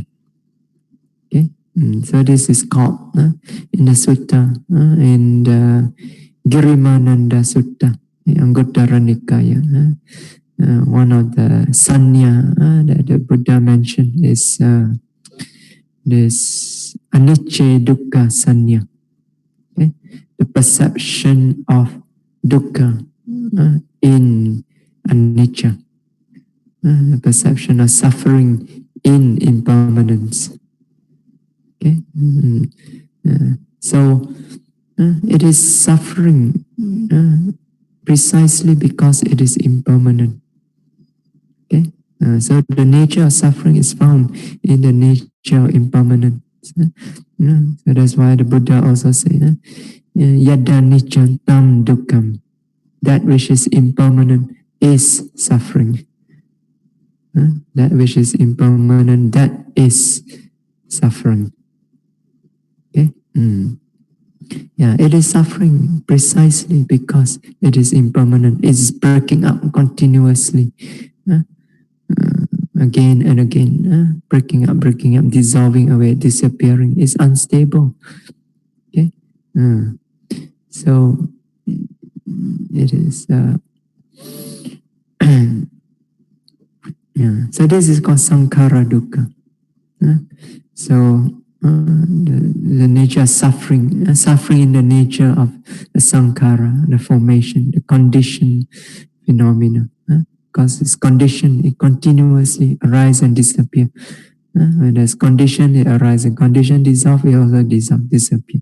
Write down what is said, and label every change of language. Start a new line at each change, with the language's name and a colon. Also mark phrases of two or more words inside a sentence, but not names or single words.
English: Okay, so this is called in the sutta, in the Girimananda Sutta, Anguttara Nikaya. one of the sanya that the Buddha mentioned is this
Pali: anicca dukkha sanya.
English: Okay? The perception of dukkha in anicca. The perception of suffering in impermanence. Okay? So it is suffering precisely because it is impermanent. Okay? So the nature of suffering is found in the nature of impermanence. So that's why the Buddha also said,
Pali: yada niccam tam dukkham.
English: That which is impermanent is suffering. That which is impermanent, that is suffering. Okay? Yeah, it is suffering precisely because it is impermanent. It is breaking up continuously. Again and again, breaking up, dissolving away, disappearing. It's unstable. Okay? So it is so this is called
Pali: sankhara dukkha.
English: So the nature of suffering, suffering in the nature of the sankhara, the formation, the condition phenomena. Because it's condition, it continuously arises and disappear. When there's condition, it arises. Condition dissolve, it also disappear.